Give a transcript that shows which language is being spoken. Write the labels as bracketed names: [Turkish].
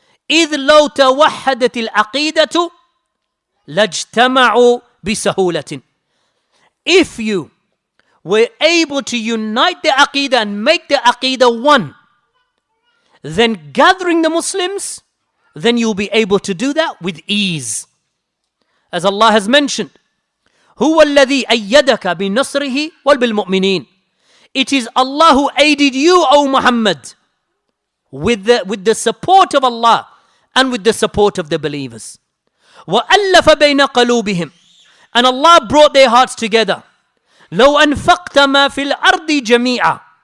[Arabic] إذ لو توحدت العقيدة لاجتمعوا بسهولة. [English] If you were able to unite the Aqeedah and make the Aqeedah one, then gathering the Muslims, then you'll be able to do that with ease. As Allah has mentioned, [Arabic] هُوَ الَّذِي أَيَّدَكَ بِنَصْرِهِ وَبِالْمُؤْمِنِينَ. [English] It is Allah who aided you, O Muhammad, with the support of Allah and with the support of the believers. [Arabic] وَأَلَّفَ بَيْنَ قَلُوبِهِمْ. [English] And Allah brought their hearts together. [Arabic] لَوْ أَنفَقْتَ مَا فِي الْأَرْضِ جَمِيعًا.